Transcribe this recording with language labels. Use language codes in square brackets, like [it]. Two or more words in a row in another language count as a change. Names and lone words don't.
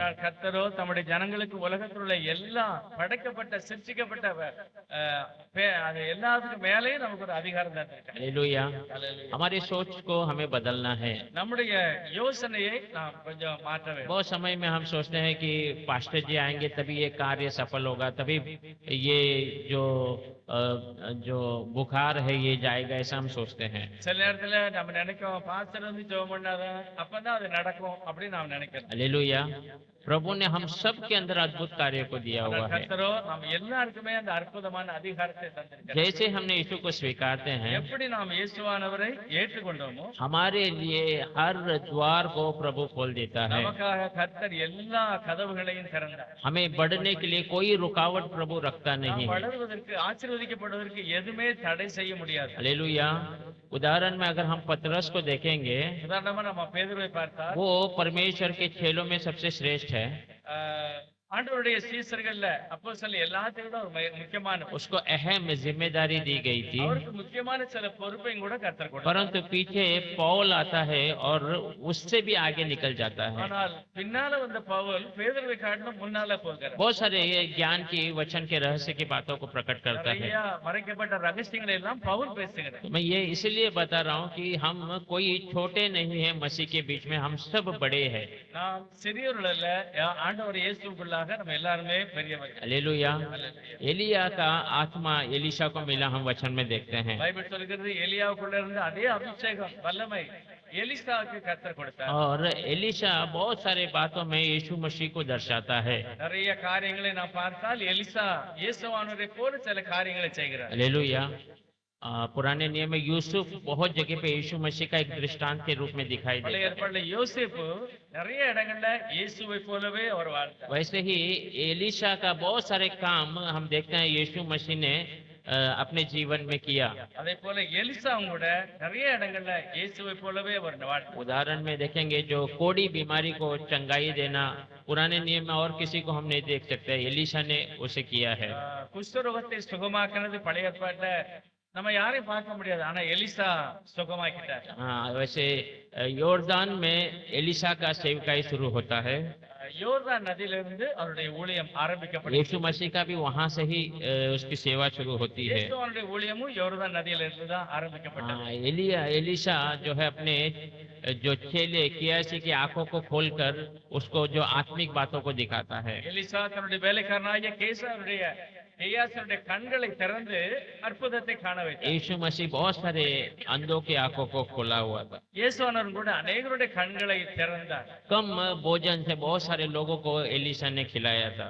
[ta] ஆனால் கர்த்தரோ தம்முடைய ஜனங்களுக்கு உலகத்தில் உள்ள எல்லா படைக்கப்பட்ட சிருஷ்டிக்கப்பட்ட அது எல்லாத்துக்கும் மேலேயும் நமக்கு ஒரு அதிகாரம் தந்திருக்கார். [hi] हालेलुया। हमारी सोच को हमें बदलना है। [ta] நம்முடைய யோசனையை நாம் கொஞ்சம் மாற்ற வேண்டும். [hi] बहुत समय में हम सोचते हैं कि पास्टर जी आएंगे तभी ये कार्य सफल होगा, तभी ये जो बुखार है ये जाएगा, ऐसा हम सोचते हैं। [ta] சில நேரத்துல நம்ம நினைக்கிறோம் பாஸ்டர் வந்து ஜெபம் பண்ணாதான் அப்பதான் அது நடக்கும் அப்படின்னு நாம் நினைக்கிறோம். [hi] हालेलुया। प्रभु ने हम सब के अंदर अद्भुत कार्य को दिया हुआ है। [ta] கர்த்தரோ நாம் எல்லாருக்குமே அந்த அற்புதமான அதிகாரத்தை தந்திருக்கிறார். [hi] जैसे हमने यीशु को स्वीकारते हैं, [ta] எப்படி நாம் இயேசுவானவரை ஏற்றுக்கொண்டோமோ [hi] हमारे लिए हर द्वार को प्रभु खोल देता है। [ta] நமக்காக கர்த்தர் எல்லா கதவுகளையும் திறந்தார். [hi] हमें बढ़ने के लिए कोई रुकावट प्रभु रखता नहीं [ta] நாம் [hi] है। [ta] வளருவதற்கு ஆசீர்வதிக்கப்படுவதற்கு எதுவுமே தடை செய்ய முடியாது. [hi] हालेलुया। उदाहरण में अगर हम पतरस को देखेंगे, [ta] உதாரணமா நம்ம பேதுருவை பார்த்தால் [hi] वो परमेश्वर के चेलों में सबसे श्रेष्ठ है। [ta] ஆண்டவருடைய சீசர்கள்ல அப்போஸ்தலர் எல்லாத்தையும் விட ஒரு முக்கியமான [hi] उसको अहम जिम्मेदारी दी गई थी, [ta] அவருக்கு முக்கியமான சில பொறுப்பையும் கூட கர்த்தர் கொடுத்தார். [hi] परंतु पीछे पौल आता है और उससे भी आगे निकल जाता है। [ta] ஆனால் பின்னால வந்த பவுல் பேதுருவை காட்டிலும் முன்னால போகிறார். [hi] बहुत सारे ये ज्ञान की वचन के रहस्य की बातों को प्रकट करता है। [ta] நிறைய மறைக்கப்பட்ட ரகசியங்களை எல்லாம் பவுல் பேசுகிறார். [hi] तो मैं ये इसलिए बता रहा हूँ कि हम कोई छोटे नहीं है, मसीह के बीच में हम सब बड़े हैं। [ta] நாம் சிறியோர்கள் அல்ல, ஆண்டவர் இயேசுக்குள்ளாக நம்ம எல்லாருமே பெரியவர்கள். [hi] हालेलुया। एलिया का आत्मा एलीशा को मिला, हम वचन में देखते हैं। [ta] பைபிள் சொல்கிறது எலியாவுக்குள்ள இருந்து அதே அபிஷேகம் வல்லமை எலிசாவுக்கு கர்த்தர் கொடுத்தார். [hi] और एलीशा बहुत सारे बातों में यीशु मसीह को दर्शाता है। [ta] நிறைய காரியங்களை நாம் பார்த்தால் எலிசா இயேசுவானவரை போல சில காரியங்களை செய்கிறார். [hi] हालेलुया। पुराने नियम में यूसुफ बहुत जगह पे यीशु मसीह का एक दृष्टांत के रूप में दिखाई [ta] பழைய [hi] देता है। [ta] ஏற்பாடுல யோசேப்பு நிறைய இடங்கள்ல இயேசுவை போலவே அவர் வாழ்ந்தார். [hi] वैसे ही एलीशा का बहुत सारे काम हम देखते हैं यीशु मसीह ने अपने जीवन में किया। [ta] அதே போல எலிசாவும் கூட நிறைய இடங்கள்ல இயேசுவை போலவே அவர் வாழ்ந்தார். [hi] उदाहरण में देखेंगे जो कोड़ी बीमारी को चंगाई देना, पुराने नियम में और किसी को हम नहीं देख सकते, एलीशा ने उसे किया है। [ta] குஷ்டரோகத்தை சுகமாக்குனது பழைய ஏற்பாட்டுல நம்ம யாரையும் பார்க்க முடியாது, ஆனா எலிசா சுகமாக்கிட்டார். [hi] हाँ, वैसे योर्दान में एलीशा का सेवकाई शुरू होता है। [ta] யோர்தான் நதியிலிருந்து அவருடைய ஊழியம் ஆரம்பிக்கப்பட்டது. [hi] यीशु मसीह का भी वहां से ही उसकी सेवा शुरू होती है। [ta] இயேசுவானுடைய ஊழியமும் யோர்தான் நதியிலிருந்து தான் ஆரம்பிக்கப்பட்டது. [hi] हाँ, एलीशा जो है अपने जो चेले कियासी की आंखों को खोलकर उसको जो आत्मिक बातों को दिखाता है। [ta] எலிசா தன்னுடைய வேலைக்காரனாகிய கேயாசனுடைய கண்களை திறந்து அற்புதத்தை காண வைத்தார். [hi] यीशु मसीह बहुत सारे अंधों की आंखों को खोला हुआ था। [ta] இயேசுவானவர் கூட अनेகருடைய கண்களை திறந்தார். [hi] कम भोजन से बहुत सारे लोगों को एलीशा ने खिलाया था।